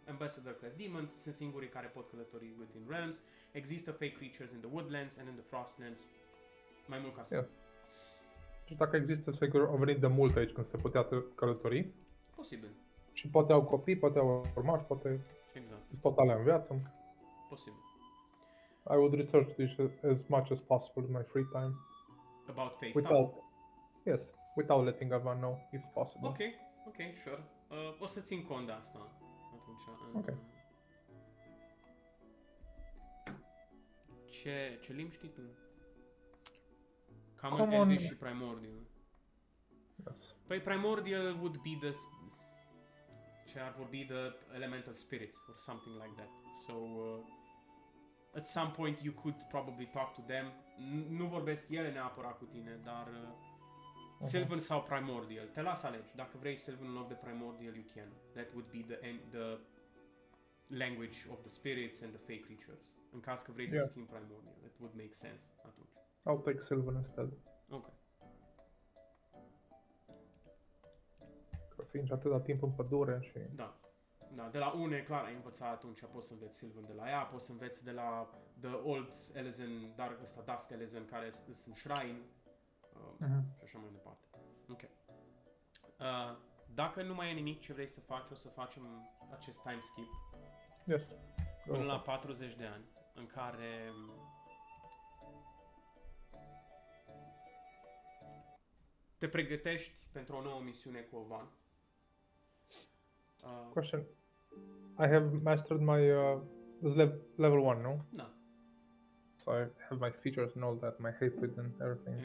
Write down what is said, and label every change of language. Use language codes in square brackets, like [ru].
[en] Ambassador class demons [ro] sunt singurii care pot călători [en] within realms. [ro] Există [en] fake creatures in the Woodlands and in the Frostlands. [ro] Mai mult ca să... [en] Yes. [ro] Și dacă există, sigur, au venit de mult aici când se putea călători. Posibil. Și poate au copii, poate au urmași, poate Exact. sunt totale în viață. Posibil. [en] I would research this as much as possible in my free time. About face stuff? Without letting everyone know, if possible. Ok, sure. [ro] O să țin cont de asta atunci. Ok. Ce limbi știi tu? Common, Elvish și Primordial. [en] Yes. [ro] Păi [en] Primordial would be [ro] ce ar vorbi [en] the elemental spirits or something like that. So at some point you could probably talk to them. [ro] Nu vorbesc ele neapărat cu tine, dar Sylvan sau Primordial. Te las alegi. Dacă vrei Sylvan în loc de Primordial, [en] you can. That would be the language of the spirits and the fake creatures. [ro] În caz că vrei să schimbi Primordial, [en] it would make sense [ro] atunci. [en] I'll take Sylvan instead. Ok. [ro] Că fiind atâta timp în pădure și... Da, de la une, clar, ai învățat atunci, poți să înveți Sylvan de la ea, poți să înveți de la The Old Elezen, dar ăsta Dusk Elezen, care sunt în Shrine, și așa mai departe. Ok. Dacă nu mai e nimic ce vrei să faci, o să facem acest time skip. [en] Yes. [ro] Până la 40 de ani, în care te pregătești pentru o nouă misiune cu Ovan. [en] Question. I have mastered my this level 1, no? [ro] Da. [en] So I have my features and all that, my hatred and everything.